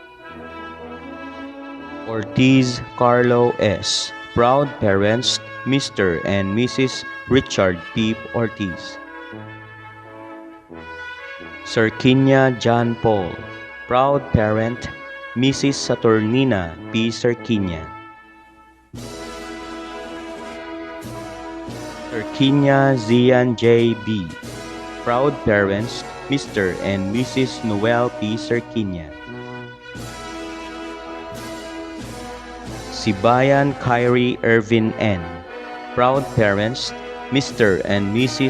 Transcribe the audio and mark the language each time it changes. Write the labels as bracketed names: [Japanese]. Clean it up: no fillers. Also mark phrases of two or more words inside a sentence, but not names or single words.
[English] Ortiz Carlo S. Proud parents, Mr. and Mrs. Richard P. Ortiz. Serkinia John Paul. Proud parent, Mrs. Saturnina P. Serkinia. Serkinia Zian J. B. Proud parents, Mr. and Mrs. Noel P. Serkinia. Sibayan Kyrie Irvin N. Proud parents, Mr. and Mrs.